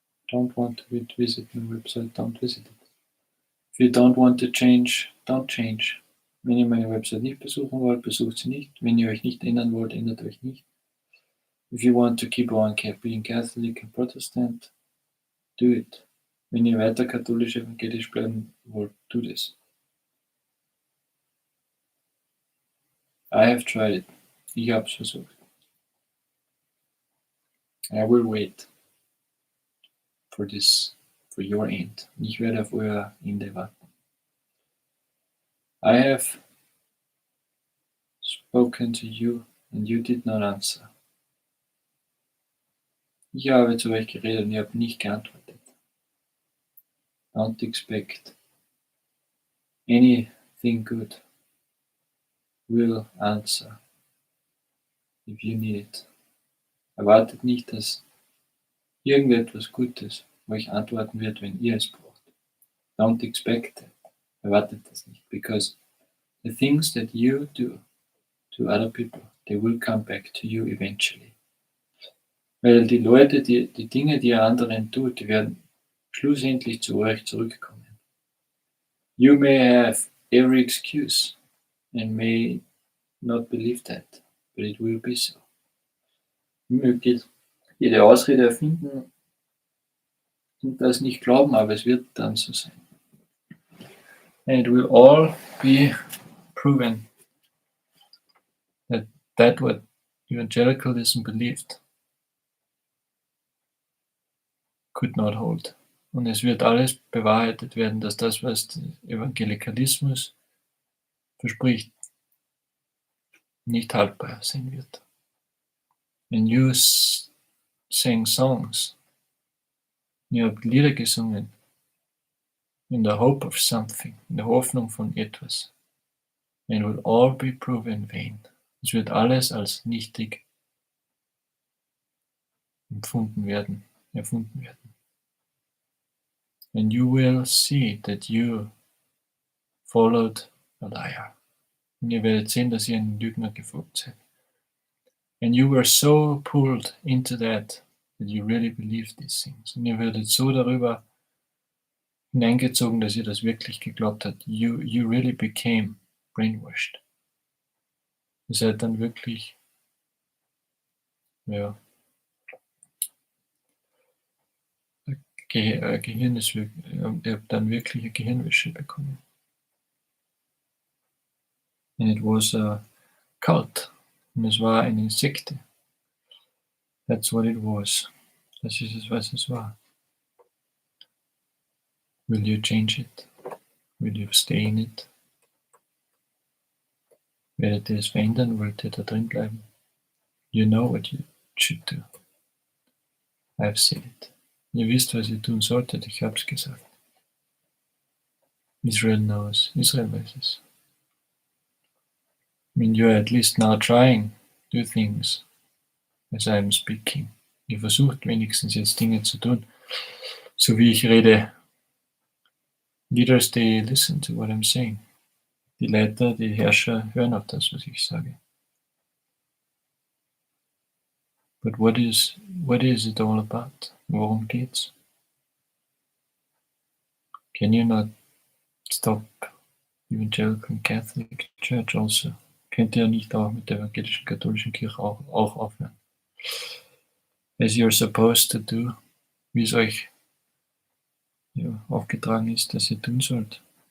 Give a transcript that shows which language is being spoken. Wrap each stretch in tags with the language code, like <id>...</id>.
<en>Don't want to visit my website, don't visit it. If you don't want to change, don't change.</en> <de>Wenn ihr meine Website nicht besuchen wollt, besucht sie nicht. Wenn ihr euch nicht ändern wollt, ändert euch nicht.</de> <en>If you want to keep on being Catholic and Protestant, do it.</en> <de>Wenn ihr weiter katholisch evangelisch bleiben wollt, tut es.</de> <en>I have tried it.</en> <de>Ich habe es versucht.</de> <en>I will wait for this for your end.</en> <de>Und ich werde auf euer Ende warten.</de> <en>I have spoken to you and you did not answer.</en> <de>Ich habe zu euch geredet und ihr habt nicht geantwortet.</de> <en>Don't expect anything good will answer if you need it.</en> <de>Erwartet nicht, dass irgendetwas Gutes euch antworten wird, wenn ihr es braucht.</de> <en>Don't expect it.</en> <de>Erwartet das nicht,</de> <en>because the things that you do to other people, they will come back to you eventually.</en> <de>Weil die Leute, die Dinge, die ihr anderen tut, die werden schlussendlich zu euch zurückkommen.</de> <en>You may have every excuse and may not believe that, but it will be so.</en> <de>Ihr mögt jede Ausrede erfinden und das nicht glauben, aber es wird dann so sein.</de> <en>And it will all be proven that what evangelicalism believed could not hold.</en> <de>Und es wird alles bewahrheitet werden, dass das, was der Evangelikalismus verspricht, nicht haltbar sein wird.</de> <en>And you sang songs.</en> <de>Ihr habt Lieder gesungen.</de> <en>In the hope of something.</en> <de>In der Hoffnung von etwas.</de> <en>And it will all be proven vain.</en> <de>Es wird alles als nichtig erfunden werden.</de> <en>And you will see that you followed a liar.</en> <de>Und ihr werdet sehen, dass ihr einem Lügner gefolgt seid.</de> <en>And you were so pulled into that you really believed these things.</en> <de>Und ihr werdet so darüber hineingezogen, dass ihr das wirklich geglaubt habt.</de> <en>You really became brainwashed.</en> <de>Ihr seid dann wirklich, ja, ihr habt dann wirklich eine Gehirnwäsche bekommen.</de> <en>And it was a cult.</en> <de>Und es war eine Sekte.</de> <en>That's what it was.</en> <de>Das ist es, was es war.</de> <en>Will you change it? Will you stay in it?</en> <de>Werdet ihr es verändern? Wollt ihr da drin bleiben?</de> <en>You know what you should do. I've said it.</en> <de>Ihr wisst, was ihr tun solltet. Ich hab's gesagt.</de> <en>Israel knows.</en> <de>Israel weiß es.</de> <en>I mean, you're at least now trying to do things as I'm speaking.</en> <de>Ihr versucht wenigstens jetzt Dinge zu tun, so wie ich rede.</de> <en>Leaders, they listen to what I'm saying.</en> <de>Die Leiter, die Herrscher hören auf das, was ich sage.</de> <en>But what is it all about?</en> <de>Worum geht's?</de> <en>Can you not stop Evangelical Catholic Church also?</en> <de>Könnt ihr nicht auch mit der evangelischen katholischen Kirche auch aufhören?</de> <en>As you're supposed to do,</en> <de>wie es euch aufgetragen ist, dass ihr tun sollt.</de>